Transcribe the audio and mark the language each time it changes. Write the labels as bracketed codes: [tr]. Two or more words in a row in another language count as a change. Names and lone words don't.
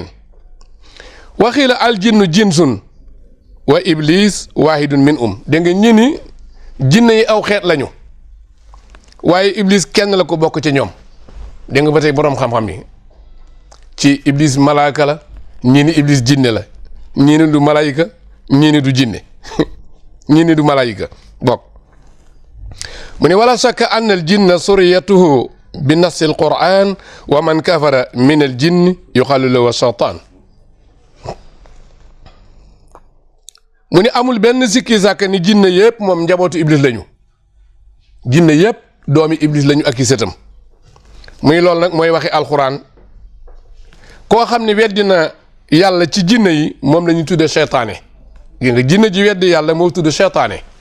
[ar] وقيل الجن جنس وإبليس واحد من [wo] dégg nga ñi ni jinne yi aw xeet lañu waaye iblis kenn la ko bokk ci ñoom dégg nga ba tey boroom xam-xam yi ci iblis malaaka la ñii ni iblis jinne la ñii ni du malaayika ñii ni du jinne ñii ni du malaayika bokk mu ne [ar] ولا شك أن الجن ذريته بنص القرآن ومن كفر من الجن يقال له شيطان [wo] mu ne amul benn sikki sàkk ni jinne yëpp moom njabootu iblis lañu jinne yëpp doomi iblis lañu ak i sëtam muy loolu nag mooy waxi alxuraan koo xam ne weddi na yàlla ci jinne yi moom la ñuy tudde seytaane gis nga jinne ji weddi yàlla moo tudde seytaane